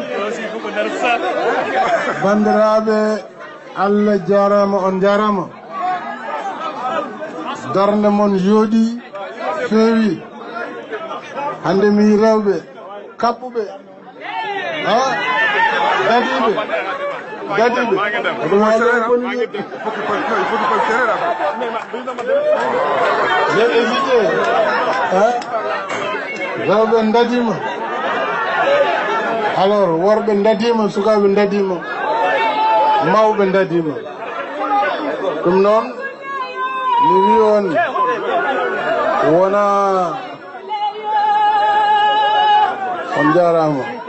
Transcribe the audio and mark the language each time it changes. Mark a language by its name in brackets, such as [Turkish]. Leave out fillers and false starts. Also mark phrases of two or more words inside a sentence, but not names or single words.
[Fula] Bandirabe, Allah jarama on jarama. Darnde mon jodi fewi. Hande mi rewbe, kappube. Ah, gadibe. Gadibe. [French] J'ai hésité. Hein? [Fula] Rewbe ndadima. Alors, worɓe ndadima, sukaɓe ndadima, mawɓe ndadima. Ɗum noon, mi wi on wona on jarama.